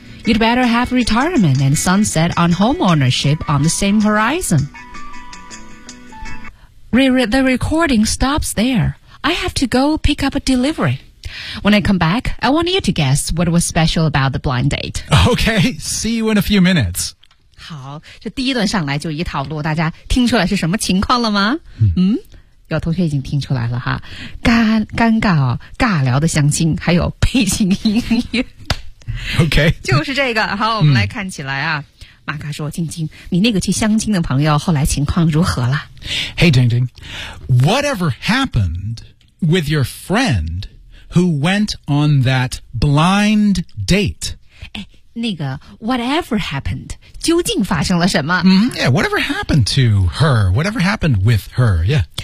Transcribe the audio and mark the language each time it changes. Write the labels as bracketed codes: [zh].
[en] You'd better have retirement and sunset on homeownership on the same horizon. The recording stops there. I have to go pick up a delivery. When I come back, I want you to guess what was special about the blind date. Okay, see you in a few minutes. [zh] 好，这第一段上来就一套路，大家听出来是什么情况了吗？有同学已经听出来了哈，尴尬哦，尬聊的相亲，还有背景音乐。 [en] OK， [zh] 就是这个。好，我们来看起来啊。马卡说，晶晶，你那个去相亲的朋友后来情况如何了？ [en] Hey, 晶晶， whatever happened with your friend who went on that blind date? [zh] 那个 [en] whatever happened, [zh] 究竟发生了什么？ [en] Yeah, whatever happened to her, whatever happened with her, yeah.